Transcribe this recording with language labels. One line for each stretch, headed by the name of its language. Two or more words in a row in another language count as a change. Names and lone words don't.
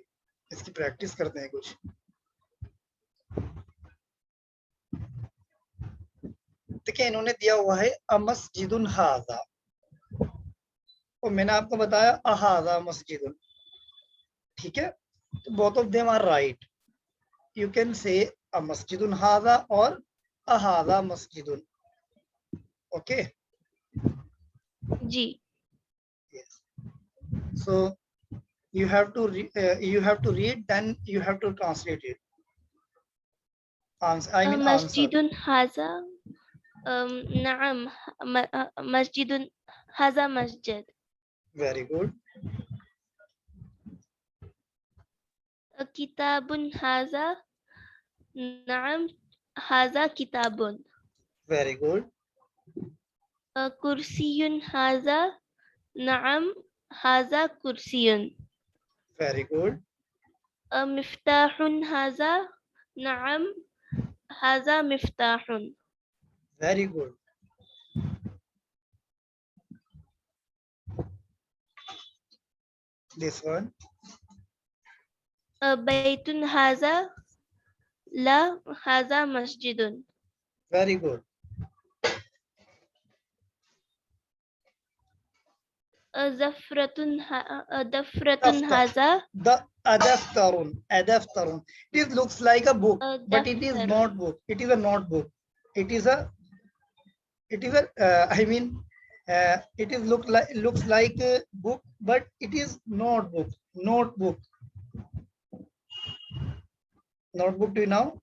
Hindi: इसकी प्रैक्टिस करते हैं कुछ। देखिए, इन्होंने दिया हुआ है
Arabic: أمسجد هذا,
Hindi: और मैंने आपको बताया
Arabic: أهذا مسجد.
Hindi: ठीक है, तो
English: both of them are right. you can say
Arabic: أمسجد هذا और أهذا مسجد.
English: ओके
Hindi: जी।
English: yes. So you have to read, then you have to translate it. Answer, I mean answer.
Arabic: مسجد هذا نعم مسجد هذا مسجد.
English: Very good.
Arabic: كتاب هذا نعم هذا كتاب.
English: Very good.
Arabic: كرسي هذا نعم هذا كرسي.
English: Very good.
Arabic: مفتاح هذا نعم هذا مفتاح.
English: Very good. This one.
Arabic: بيت هذا لا هذا مسجد.
English: Very good.
Arabic: Dafratun Daftar. haza. The adaftarun.
English: It looks like a book, but it is not book. It is a notebook. It is a I mean, it is looks like a book, but it is not book. Notebook. Notebook, do you know?